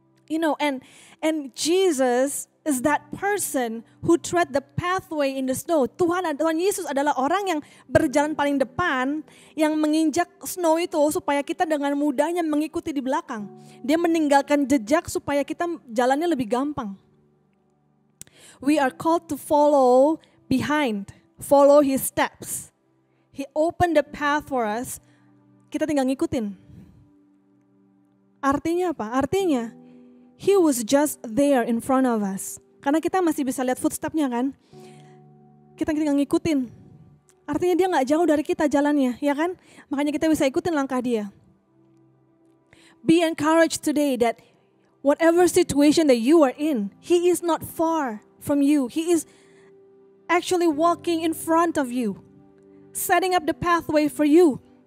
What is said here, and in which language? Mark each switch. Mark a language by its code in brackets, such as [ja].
[en] And Jesus is that person who tread the pathway in the snow. [id] Tuhan Yesus adalah orang yang berjalan paling depan, yang menginjak snow itu supaya kita dengan mudahnya mengikuti di belakang. Dia meninggalkan jejak supaya kita jalannya lebih gampang. [en] We are called to follow behind, follow his steps. He opened the path for us, [id] kita tinggal ngikutin. Artinya apa? [en] Artinya, he was just there in front of us. [id] Karena kita masih bisa lihat footstep-nya kan. Kita tinggal ngikutin. Artinya dia gak jauh dari kita jalannya, ya kan? Makanya kita bisa ikutin langkah dia. [en] Be encouraged today that whatever situation that you are in, he is not far from you. He is actually walking in front of you, setting up the pathway for you.